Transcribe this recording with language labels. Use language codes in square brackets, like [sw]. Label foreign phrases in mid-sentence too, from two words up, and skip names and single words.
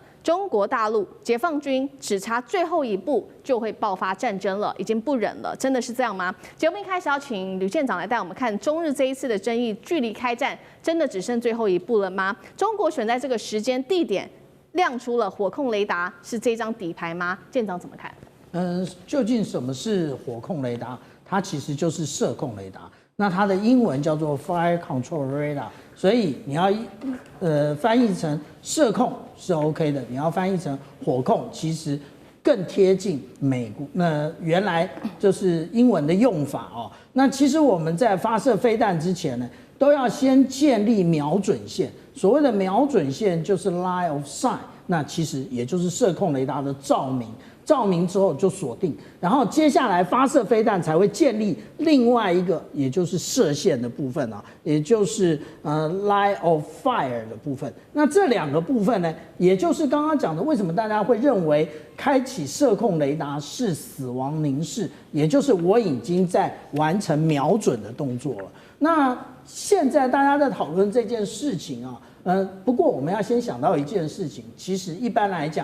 [zh] 中國大陸解放軍只差最後一步就會爆發戰爭了，已經不忍了，真的是這樣嗎？節目一開始要請呂艦長來帶我們看中日這一次的爭議，距離開戰真的只剩最後一步了嗎？中國選在這個時間地點亮出了火控雷達，是這張底牌嗎？艦長怎麼看？究竟什麼是火控雷達？它其實就是射控雷達。那它的英文叫做 [en] Fire Control Radar， [zh] 所以你要翻譯成射控是 OK 的，你要翻譯成火控，其實更貼近美國原來就是英文的用法哦。那其實我們在發射飛彈之前呢，都要先建立瞄準線。所謂的瞄準線就是 [en] line of sight， [zh] 那其實也就是射控雷達的照明。照明之後就鎖定，然後接下來發射飛彈才會建立另外一個，也就是射線的部分啊，也就是 [en] line of fire [zh] 的部分。那這兩個部分呢，也就是剛剛講的，為什麼大家會認為開啟射控雷達是死亡凝視，也就是我已經在完成瞄準的動作了。那現在大家在討論這件事情啊，不過我們要先想到一件事情，其實一般來講。